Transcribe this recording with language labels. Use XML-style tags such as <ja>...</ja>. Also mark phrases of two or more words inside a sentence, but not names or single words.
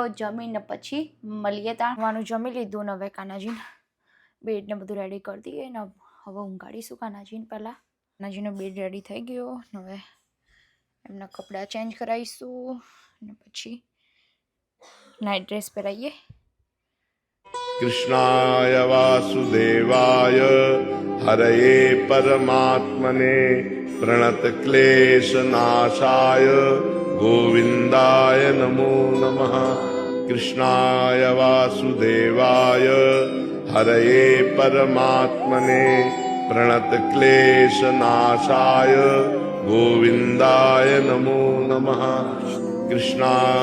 <gu>જમીને પછી મળીએ. તાણવાનું જમી લીધું ને હવે કાનાજીને બેડને બધું રેડી કરી દઈએ ને હવે ઊંઘાડીશું કાનાજીને. પહેલાં કાનાજીનો બેડ રેડી થઈ ગયો ને હવે એમના કપડાં ચેન્જ કરાવીશું ને પછી નાઇટ ડ્રેસ પહેરાવીએ.</gu> <sa>कृष्णाय वासुदेवाय हरये परमात्मने प्रणतक्लेशनाशाय गोविन्दाय नमो नमः। कृष्णाय वासुदेवाय हरये परमात्मने प्रणतक्लेशनाशाय गोविन्दाय नमो नमः।</sa>